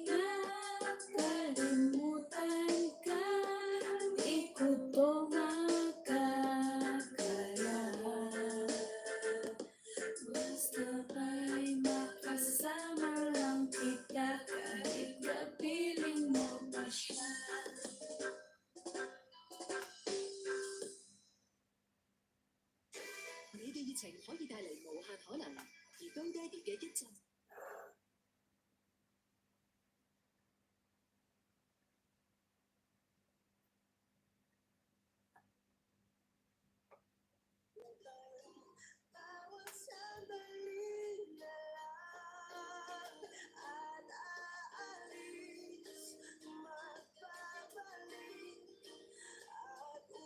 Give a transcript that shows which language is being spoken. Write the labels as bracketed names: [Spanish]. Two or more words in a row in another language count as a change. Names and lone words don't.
[Filipino] Na kalimutan ka, di ko to makakaya. Basta ba'y makasama lang kita kahit kapiling mo pa siya. [Cantonese] 你嘅熱情可以帶嚟無限可能，而高爹哋嘅一陣。 [Filipino] bawat sandali na lang at aalis, magbabalik at